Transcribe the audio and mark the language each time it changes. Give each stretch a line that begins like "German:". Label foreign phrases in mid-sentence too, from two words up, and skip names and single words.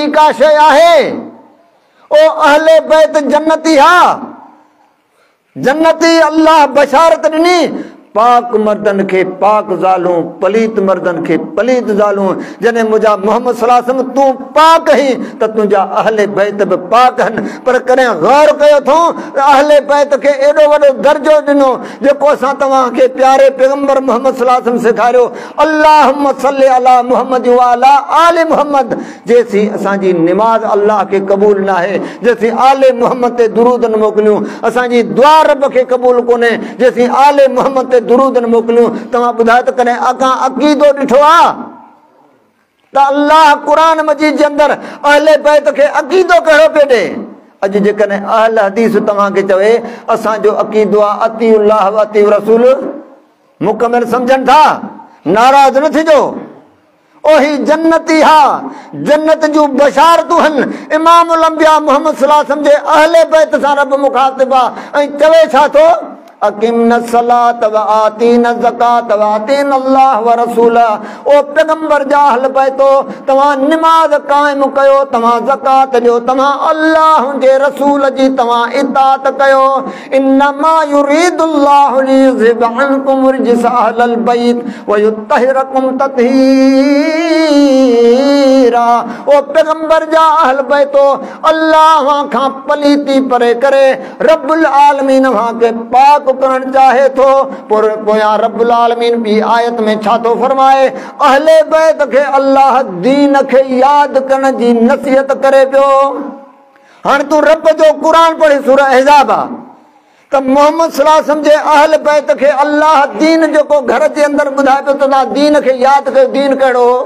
Sindhi: का शइ आहे ओ अहले बैत जन्नती हा जन्नती अल्लाह बशारत ॾिनी पाक मर्दन खे पाक ज़ालूं पलीत मर्दन खे पलीत ज़ालूं जॾहिं मुंहिंजा मोहम्मद
Arabic: صلى الله عليه وسلم
Sindhi: तूं पाक ही त तुंहिंजा अहले बैत बि पाक आहिनि पर कॾहिं गौर कयो अथऊं अहले बैत खे एॾो वॾो दर्जो ॾिनो जेको असां तव्हांखे प्यारे पैगंबर मोहम्मद
Arabic: صلى الله عليه وسلم
Sindhi: सेखारियो
Arabic: اللهم صل على محمد وعلى آل محمد
Sindhi: जेसीं असांजी निमाज़ अल्लाह खे क़बूल न आहे जेसीं आले मुहम्मद ते दुरूद न मोकिलियूं असांजी दुआ रब खे क़बूल कोन्हे जेसीं आले मुहम्मद ते दुरूद न मोकिलियूं तव्हां ॿुधायो त कॾहिं अॻां अक़ीदो ॾिठो आहे त अल्लाह क़ुरान मजीद जे अंदरि अहले बैत खे अक़ीदो कहिड़ो पियो ॾे अॼु जेकॾहिं अहल हदीस तव्हांखे चवे असांजो अक़ीदो आहे
Arabic: أطيعوا الله وأطيعوا الرسول
Sindhi: मुकमिल सम्झनि था नाराज़ न थिजो ओही जन्नती हा जन्नत जूं बशारतूं आहिनि इमामुल अंबिया मोहम्मद
Arabic: صلى الله عليه وسلم
Sindhi: जे अहले बैत सां रब मुखातिब आहे ऐं चवे छा थो
Arabic: أقمن الصلاة وآتين الزكاة وآتين الله ورسوله
Sindhi: ओ पैगंबर जा अहल बैतो तव्हां निमाज़ क़ाइम कयो तव्हां ज़कात ॾियो तव्हां अल्लाह जे रसूल जी तव्हां इताअत कयो
Arabic: إنما يريد الله ليذهب عنكم الرجس أهل البيت ويطهركم
Sindhi: तत्हीरा ओ पैगंबर जा अहल बैतो अल्लाह खां पलीती परे करे रब्बुल आलमीन वहां के पाक करण चाहे थो पोयां रब्बुल आलमीन बि आयत में छा थो फरमाए अहले बैत खे अल्लाह दीन खे यादि करण जी नसीहत करे पियो हाणे तूं रब जो क़ुरान पढ़ी सूरह अहज़ाब आहे त मोहम्मद
Arabic: صلى الله عليه وسلم
Sindhi: जे अहल बैत खे अल्लाह दीन जेको घर जे अंदरि ॿुधाए पियो त तव्हां दीन खे यादि कयो दीन कहिड़ो